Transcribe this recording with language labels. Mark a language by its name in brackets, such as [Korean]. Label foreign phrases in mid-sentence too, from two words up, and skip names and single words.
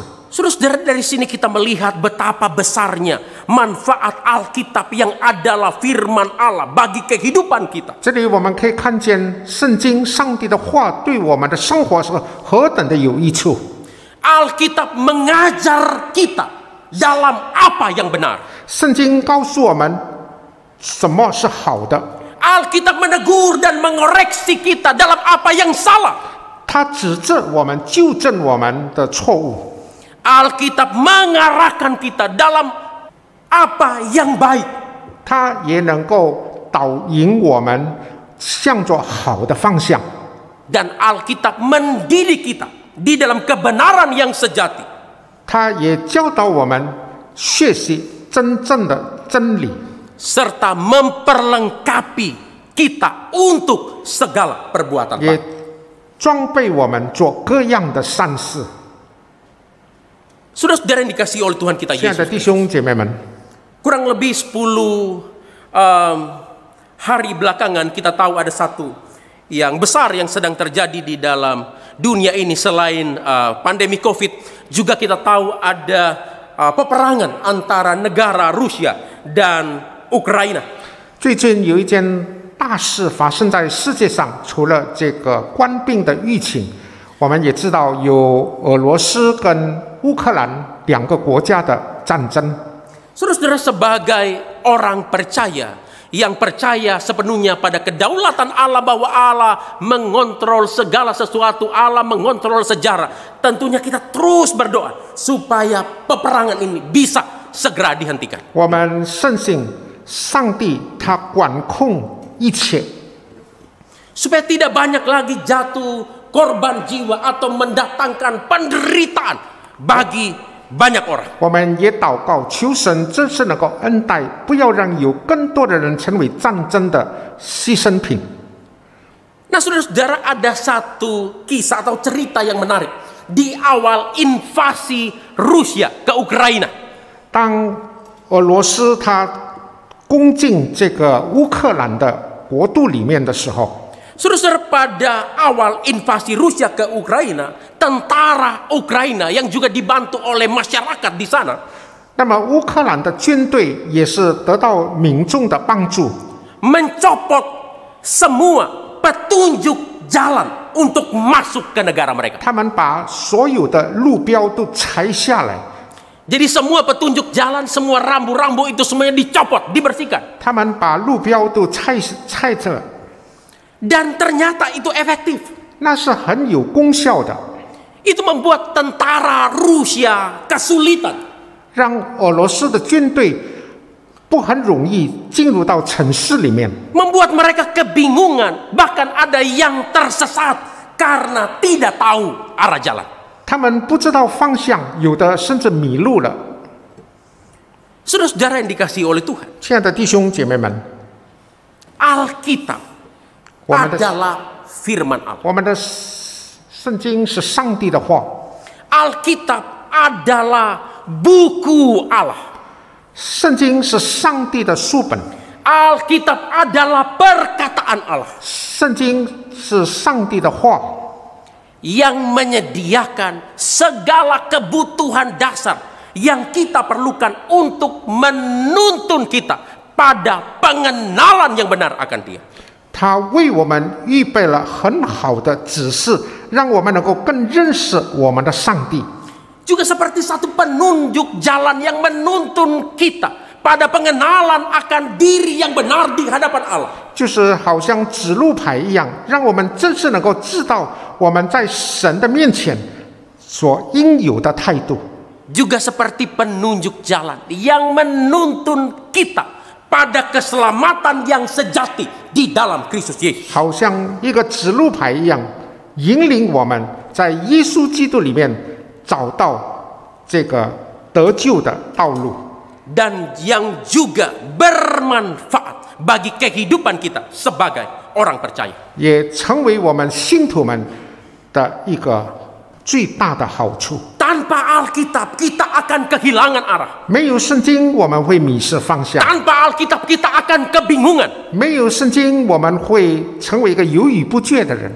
[Indonesian] Saudara, dari sini kita melihat betapa besarnya manfaat Alkitab yang adalah firman Allah bagi kehidupan kita. [Chinese] 这里我们可以看见圣经上帝的话对我们的生活是何等的有益处。 [Indonesian] Alkitab mengajar kita dalam apa yang benar. [Chinese] 圣经告诉我们什么是好的， [Indonesian] Alkitab menegur dan mengoreksi kita dalam apa yang salah. [Chinese] 它指正我们、纠正我们的错误。 [Indonesian] Alkitab mengarahkan kita dalam apa yang baik. [Chinese] 它也能够导引我们向着好的方向。 [Indonesian] Dan Alkitab mendidik kita di dalam kebenaran yang sejati. [Chinese] 他也教导我们学习真正的真理， [Indonesian] serta memperlengkapi kita untuk segala perbuatan [Chinese] 也 [Indonesian] baik. [Chinese] 装备我们做各样的善事。 [Indonesian] Saudara-saudara yang dikasihi oleh Tuhan kita [Chinese] 亲爱的 [Indonesian] Yesus, [Chinese] 弟兄姐妹们， [Indonesian] kurang lebih 10 hari belakangan kita tahu ada satu yang besar yang sedang terjadi di dalam dunia ini selain pandemi COVID. Juga kita tahu ada peperangan antara negara Rusia dan Ukraina. [Chinese] 最近有一件大事发生在世界上，除了这个冠病的疫情，我们也知道有俄罗斯跟乌克兰两个国家的战争。 [Indonesian] Saudara-saudara, sebagai orang percaya yang percaya sepenuhnya pada kedaulatan Allah, bahwa Allah mengontrol segala sesuatu, Allah mengontrol sejarah, tentunya kita terus berdoa supaya peperangan ini bisa segera dihentikan. [Chinese] 我们深信上帝他管控一切， [Indonesian] Supaya tidak banyak lagi jatuh korban jiwa atau mendatangkan penderitaan bagi banyak orang. [Chinese] 我们也祷告求神真是能够恩待，不要让有更多的人成为战争的牺牲品。 [Indonesian] Nah, saudara-saudara, ada satu kisah atau cerita yang menarik di awal invasi Rusia ke Ukraina. [Chinese] 当俄罗斯他攻进这个乌克兰的国度里面的时候， [Indonesian] Saudara-saudara, pada awal invasi Rusia ke Ukraina, tentara Ukraina yang juga dibantu oleh masyarakat di sana, [Chinese] 那么乌克兰的军队也是得到民众的帮助， [Indonesian] mencopot semua petunjuk jalan untuk masuk ke negara mereka. [Chinese] 他们把所有的路标都拆下来， [Indonesian] Jadi semua petunjuk jalan, semua rambu-rambu itu semuanya dicopot, dibersihkan. [Chinese] 他们把路标都拆着， [Indonesian] Dan ternyata itu efektif. [Chinese] 那是很有功效的， [Indonesian] Itu membuat tentara Rusia kesulitan. [Chinese] 让俄罗斯的军队不很容易进入到城市里面， [Indonesian] Membuat mereka kebingungan. Bahkan ada yang tersesat karena tidak tahu arah jalan. [Chinese] 他们不知道方向，有的甚至迷路了。 [Indonesian] Saudara-saudara yang dikasihi oleh Tuhan, [Chinese] 亲爱的弟兄姐妹们， [Indonesian] Alkitab [Chinese] 我们的 [Indonesian] adalah firman Allah. [Chinese] 我们的圣经是上帝的话， [Indonesian] Alkitab adalah buku Allah. [Chinese] 圣经是上帝的书本， [Indonesian] Alkitab adalah perkataan Allah [Chinese] 圣经是上帝的话， [Indonesian] yang menyediakan segala kebutuhan dasar yang kita perlukan untuk menuntun kita pada pengenalan yang benar akan Dia. [Chinese] 他为我们预备了很好的指示，让我们能够更认识我们的上帝。 [Indonesian] Juga seperti satu penunjuk jalan yang menuntun kita pada pengenalan akan diri yang benar di hadapan Allah. [Chinese] 就是好像指路牌一样，让我们真是能够知道我们在神的面前所应有的态度。 [Indonesian] Juga seperti penunjuk jalan yang menuntun kita pada keselamatan yang sejati di dalam Kristus Yesus. [Chinese] 好像一个指路牌一样，引领我们在耶稣基督里面找到这个得救的道路， [Indonesian] Dan yang juga bermanfaat bagi kehidupan kita sebagai orang percaya. [Chinese] 也成为我们信徒们的一个最大的好处。 [Indonesian] Tanpa Alkitab kita akan kehilangan arah. [Chinese] 没有圣经，我们会迷失方向； [Indonesian] Tanpa Alkitab kita akan kebingungan. [Chinese] 没有圣经，我们会成为一个犹豫不决的人；